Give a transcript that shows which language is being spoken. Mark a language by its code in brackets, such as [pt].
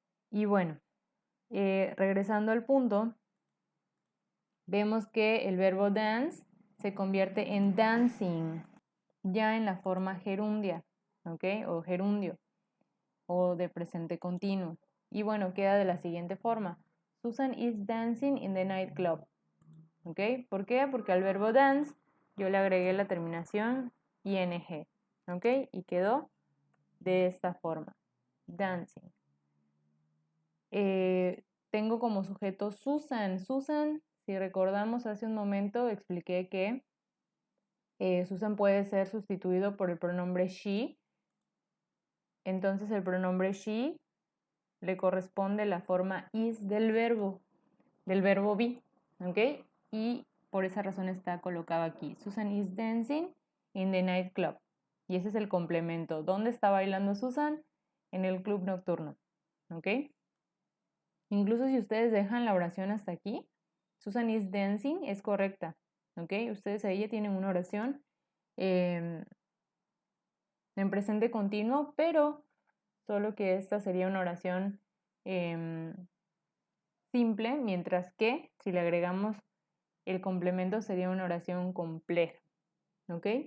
[es] Y bueno, regresando al punto, vemos que el verbo dance se convierte en dancing, ya en la forma gerundia, ¿ok? O gerundio, o de presente continuo. Y bueno, queda de la siguiente forma. [en] Susan is dancing in the nightclub. [es] ¿Ok? ¿Por qué? Porque al verbo dance yo le agregué la terminación ing. ¿Ok? Y quedó de esta forma. Dancing. Tengo como sujeto Susan. Susan, si recordamos hace un momento, expliqué que Susan puede ser sustituido por el pronombre she. Entonces el pronombre she le corresponde la forma is del verbo be. ¿Ok? Y por esa razón está colocado aquí. [en] Susan is dancing in the nightclub. [es] Y ese es el complemento. ¿Dónde está bailando Susan? En el club nocturno. ¿Ok? Incluso si ustedes dejan la oración hasta aquí, [en] Susan is dancing [es] es correcta. ¿Ok? Ustedes ahí ya tienen una oración en presente continuo, pero solo que esta sería una oración simple, mientras que si le agregamos el complemento sería una oración compleja. ¿Ok?